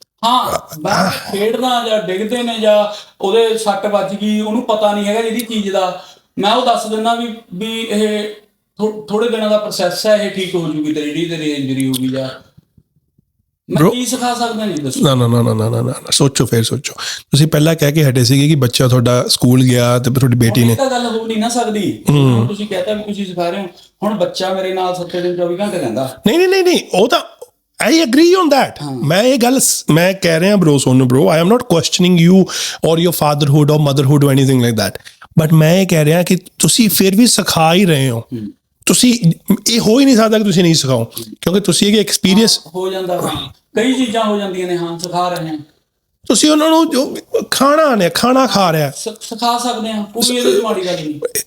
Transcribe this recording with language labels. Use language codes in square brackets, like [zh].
[pa] ਹਾਂ ਮੈਂ ਖੇਡਦਾ ਜਾਂ ਡਿੱਗਦੇ ਨੇ ਜਾਂ ਉਹਦੇ ਸੱਟ ਵੱਜ ਗਈ, ਉਹਨੂੰ ਪਤਾ ਨਹੀਂ ਹੈਗਾ ਜਿਹੜੀ ਚੀਜ਼ ਦਾ, ਮੈਂ ਉਹ ਦੱਸ ਦਿੰਦਾ ਵੀ ਇਹ ਥੋੜੇ ਦਿਨਾਂ ਦਾ ਪ੍ਰੋਸੈਸ ਹੈ, ਇਹ ਠੀਕ ਹੋ ਜੂਗੀ ਤੇਰੀ ਇੰਜਰੀ ਹੋ ਗਈ, ਜਾਂ ਮੈਂ ਕੀ ਸਿਖਾ ਸਕਦਾ ਨਹੀਂ ਦੱਸੋ। ਨਾ ਸੋਚੋ, ਫਿਰ ਸੋਚੋ। ਤੁਸੀਂ ਪਹਿਲਾਂ ਕਹਿ ਕੇ ਹਟੇ ਸੀਗੇ ਕਿ ਬੱਚਾ ਤੁਹਾਡਾ ਸਕੂਲ ਗਿਆ ਤੇ ਤੁਹਾਡੀ ਬੇਟੀ ਨੇ, ਤਾਂ ਗੱਲ ਹੋ ਨਹੀਂ ਨਾ ਸਕਦੀ। ਹੁਣ ਤੁਸੀਂ ਕਹਤਾ ਵੀ ਤੁਸੀਂ ਸਿਖਾ ਰਹੇ ਹੋ, ਹੁਣ ਬੱਚਾ ਮੇਰੇ ਨਾਲ 7 ਦਿਨ 24 ਘੰਟੇ ਰਹਿੰਦਾ। ਨਹੀਂ ਉਹ ਤਾਂ [en] I agree on that. [pa] ਮੈਂ ਇਹ ਗੱਲ ਮੈਂ ਕਹਿ ਰਿਹਾ bro, Sonu bro, [en] I am not questioning you or your fatherhood or motherhood or anything like that. [pa] But ਮੈਂ ਇਹ ਕਹਿ ਰਿਹਾ ਕਿ ਤੁਸੀਂ ਫਿਰ ਵੀ ਸਿਖਾ ਹੀ ਰਹੇ ਹੋ। ਤੁਸੀਂ ਇਹ ਹੋ ਹੀ ਨਹੀਂ ਸਕਦਾ ਕਿ ਤੁਸੀਂ ਨਹੀਂ ਸਿਖਾਓ, ਕਿਉਂਕਿ ਤੁਸੀਂ ਇਹ ਐਕਸਪੀਰੀਅੰਸ ਹੋ ਜਾਂਦਾ, ਕਈ ਚੀਜ਼ਾਂ ਹੋ ਜਾਂਦੀਆਂ ਨੇ। ਹਾਂ ਸਿਖਾ ਰਹੇ ਹਾਂ, ਤੁਸੀਂ ਉਹਨਾਂ ਨੂੰ ਜੋ ਖਾਣਾ ਖਾ ਰਿਹਾ ਸਿਖਾ ਸਕਦੇ ਹਾਂ, ਕੋਈ ਇਹਦੇ 'ਚ ਮਾੜੀ ਗੱਲ ਨਹੀਂ।